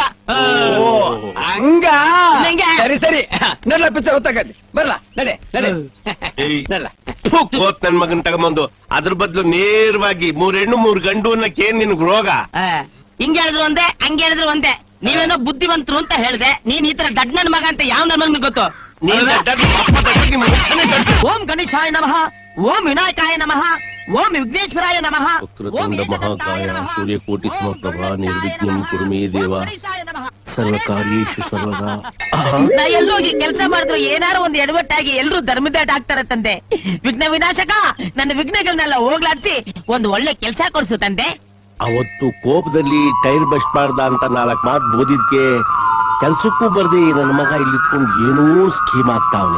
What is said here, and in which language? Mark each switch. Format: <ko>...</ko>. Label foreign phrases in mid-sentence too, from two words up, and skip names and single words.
<kn>ಹಂಗ ಸರಿ ಸರಿ, ನಡ್ಲ ಪಿಕ್ಚರ್ ಗೊತ್ತಾಗತ್ತೆ. ಬರ್ಲಾ ನಡೆ ನಡೆ ನಡ್ಲ. ನನ್ ಮಗನ್ ತಗೊಂಬಂದು ಅದ್ರ ಬದ್ಲು ನೇರವಾಗಿ 3 ಹೆಣ್ಣು 3 ಗಂಡು ಅನ್ನಕ್ಕೇನ್ ನಿನ್ಗ್ ರೋಗ? ಹಿಂಗ್ ಹೇಳಿದ್ರು ಒಂದೇ, ಹಂಗ ಹೇಳಿದ್ರು ಒಂದೇ. ನೀವೇನೋ ಬುದ್ಧಿವಂತರು ಅಂತ ಹೇಳ್ದೆ. ನೀನ್ ಈ ತರ ದಡ್ಡನ ಮಗ ಅಂತ ಯಾವ ನನ್ನ ಮಗನಿಗೆ ಗೊತ್ತು?</kn> <sa>ಓಂ ಗಣೇಶಾಯ ನಮಃ, ಓಂ ವಿನಾಯಕಾಯ ನಮಃ, ಓಂ ವಿಘ್ನೇಶ್ವರಾಯ ನಮಃ, ಓಂ ಮಹಾಕಾಯ ಸೂರ್ಯಕೋಟಿ ಸಮಪ್ರಭಾ ನಿರ್ವಿಘ್ನಂ ಕುರು ಮೇ ದೇವ ಸರ್ವಕಾರ್ಯೇಷು ಸರ್ವದಾ.</sa> <kn>ನಾ ಎಲ್ಲೋಗಿ ಕೆಲಸ ಮಾಡಿದ್ರು ಏನಾರು ಒಂದು ಎಡವಟ್ಟಾಗಿ ಎಲ್ರು ಧರ್ಮದಾಟ ಆಗ್ತಾರ ತಂದೆ. ವಿಘ್ನ ವಿನಾಶಕ, ನನ್ನ ವಿಘ್ನಗಳನ್ನೆಲ್ಲ ಹೋಗ್ಲಾಡ್ಸಿ ಒಂದು ಒಳ್ಳೆ ಕೆಲಸ ಕೊಡ್ಸು ತಂದೆ. ಅವತ್ತು ಕೋಪದಲ್ಲಿ ಟೈರ್ ಬಸ್ಬಾರ್ದ ಅಂತ 4 ಮಾತು ಬೋದಿದ್ಕೆ ಕೆಲ್ಸಕ್ಕೂ ಬರ್ದೆ ನನ್ನ ಮಗ ಇಲ್ಲಿತ್ಕೊಂಡು ಏನೋ ಸ್ಕೀಮ್ ಆಗ್ತಾವನೆ.</kn>